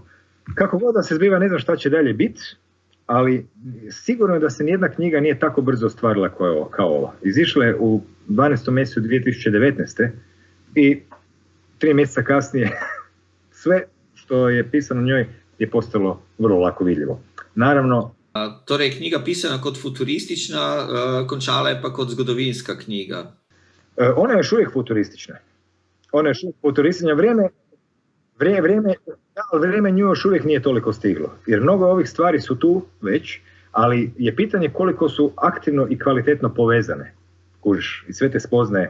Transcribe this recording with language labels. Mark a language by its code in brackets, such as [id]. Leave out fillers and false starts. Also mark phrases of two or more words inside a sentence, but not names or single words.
[hr] Kako god da se zbiva, ne znam šta će dalje biti, ali sigurno je da se nijedna knjiga nije tako brzo ostvarila kao ova. Izišla je u 12. mjesecu 2019. i 3 mjeseca kasnije sve što je pisano u njoj je postalo vrlo lako vidljivo. Naravno, [sl] torej, knjiga pisana kot futuristična, končala je pa kot zgodovinska knjiga. [hr] Ona je još uvijek futuristična. Vrijeme nju još uvijek nije toliko stiglo. Jer mnogo ovih stvari su tu već, ali je pitanje koliko su aktivno i kvalitetno povezane. Kužiš, i sve te spoznaje.